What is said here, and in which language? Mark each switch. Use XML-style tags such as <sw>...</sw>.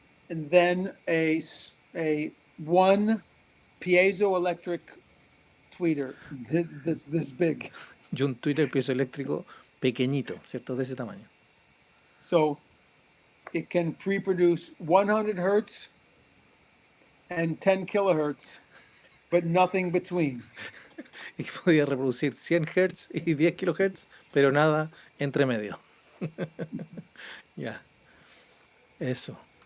<en>and then a one piezoelectric tweeter this big.</en> <es>y un tweeter piezoeléctrico pequeñito, ¿cierto? De ese tamaño.</es> <en>So it can pre-produce 100 hertz and 10 kilohertz, but nothing between.</en> <es>Y que podía reproducir 100 Hz y 10 kHz, pero nada entre medio. Ya. Eso.</es>